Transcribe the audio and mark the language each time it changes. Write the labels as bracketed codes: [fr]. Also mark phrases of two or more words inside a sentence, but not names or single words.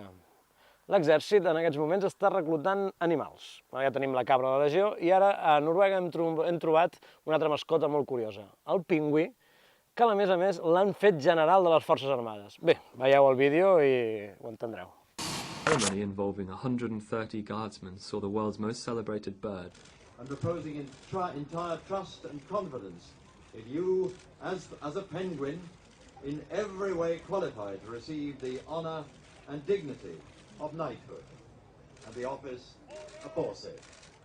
[ca] L'exèrcit en aquests moments està reclutant animals. Ja tenim la cabra de la legió i ara a Noruega hem trobat una altra mascota molt curiosa, el pingüí, que a més l'han fet general de les Forces Armades. Bé, veieu el vídeo i ho entendreu. [en] A ceremony involving 130 guardsmen saw the world's most celebrated bird. And reposing entire trust and confidence in you as a penguin, in every way qualified to receive the honour and dignity of knighthood and the office aforesaid.